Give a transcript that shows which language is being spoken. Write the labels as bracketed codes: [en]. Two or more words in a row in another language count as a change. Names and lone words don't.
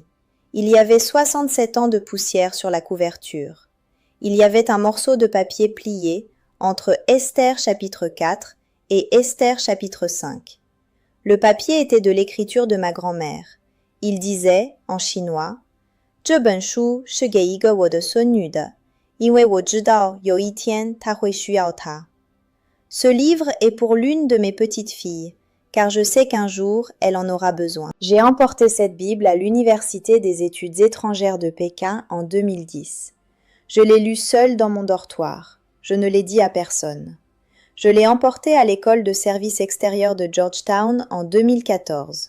[fr] Il y avait 67 ans de poussière sur la couverture. Il y avait un morceau de papier plié entre Esther chapitre 4 et Esther chapitre 5. Le papier était de l'écriture de ma grand-mère. Il disait, en chinois, [zh] « 这本书是给一个我的孙女的，因为我知道有一天她会需要它。” [fr] Ce livre est pour l'une de mes petites filles, car je sais qu'un jour elle en aura besoin. J'ai emporté cette Bible à l'Université des études étrangères de Pékin en 2010. Je l'ai lue seule dans mon dortoir. Je ne l'ai dit à personne. Je l'ai emportée à l'école de service extérieur de Georgetown en 2014.